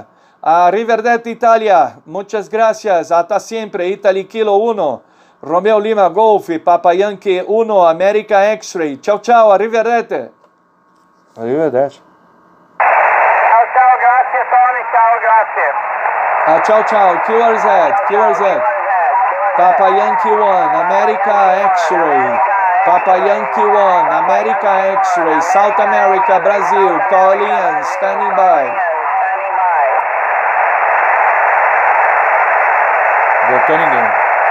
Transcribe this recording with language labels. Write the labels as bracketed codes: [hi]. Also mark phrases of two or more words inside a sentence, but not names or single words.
[it] Arrivederci Italia, [es] muchas gracias, hasta siempre, [en] Italy Kilo 1. Romeo Lima Golf, Papa Yankee 1, America X-Ray. [it] Ciao ciao, arrivederci. Arrivederci. Ciao, grazie Tony, ciao, grazie. Ciao, QRZ. [en] Papa Yankee 1, America X-Ray. Papa Yankee 1, America X-Ray, South America, Brazil, Paulian, standing by. [pt] Voltou ninguém.